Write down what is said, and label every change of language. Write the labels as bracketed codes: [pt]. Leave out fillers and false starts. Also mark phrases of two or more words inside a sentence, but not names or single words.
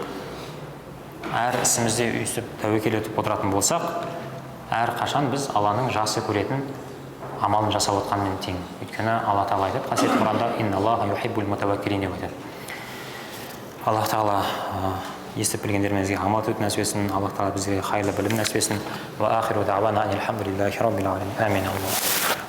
[kk] Әр ісімізде өйстіп тәуекел етіп отыратын болсақ, әрқашан біз Алланың жақсы көретін амалын жасап отқанмен тең. Өйткені Алла Тағала айтады, қасиетті Құранда: [ar] "إن الله يحب المتوكلين" [kk] деп айтады. Аллах Тағала естіп білгендерімізге амал етуді нәсіп етсін. Аллах Тағала бізге қайырлы білім нәсіп етсін. [ar] وآخر دعوانا الحمد لله رب العالمين. [kk] Амин.